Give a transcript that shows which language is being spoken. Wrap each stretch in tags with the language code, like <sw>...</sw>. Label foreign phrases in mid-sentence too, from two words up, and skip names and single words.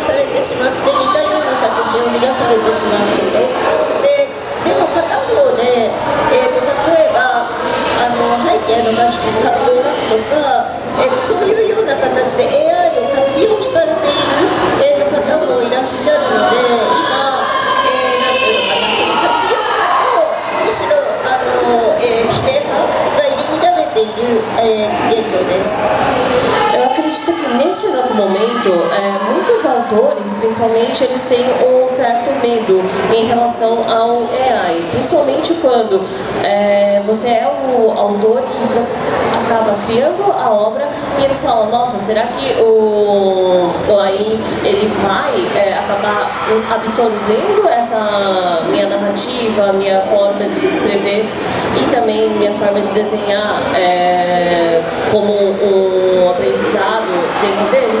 <ja>てしまって似たような作品を生み出されてしまうことでも片方で、例えば背景の楽譜とか、そういうような形で AI を活用されている、方もいらっしゃるので今、なんていうのかな、その活用をむしろ否定派が入り乱れている、現状です。</ja> <pt>Eu acredito que neste exato momento, muitos autores, principalmente, eles têm um certo medo em relação ao AI, principalmente quando você é o autor e você acaba criando a obra e eles falam, nossa, será que o AI ele vai acabar absorvendo essa minha narrativa, minha forma de escrever e também minha forma de desenhar como um aprendizado dentro dele?</pt>